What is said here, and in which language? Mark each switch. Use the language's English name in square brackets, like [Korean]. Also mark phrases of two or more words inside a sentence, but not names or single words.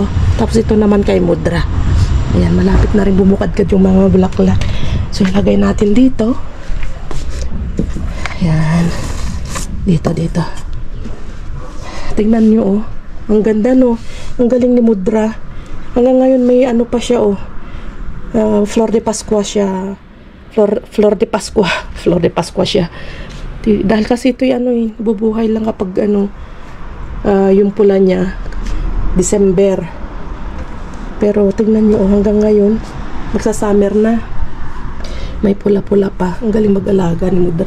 [Filipino] Tapos ito naman kay Mudra. Ayan, malapit na rin bumukadkad yung mga bulaklak. So ilagay natin dito. Ayan. Dito. Tingnan nyo, oh. Ang ganda, no? Ang galing ni Mudra. Hanggang ngayon may pa siya, oh. Flor de Pascua siya. Flor de Pascua siya. Dahil kasi ito bubuhay lang kapag yung pula niya December. Pero tingnan nyo, oh, hanggang ngayon magsa-summer na. May pula-pula pa. Ang galing mag-alaga ni Mudra.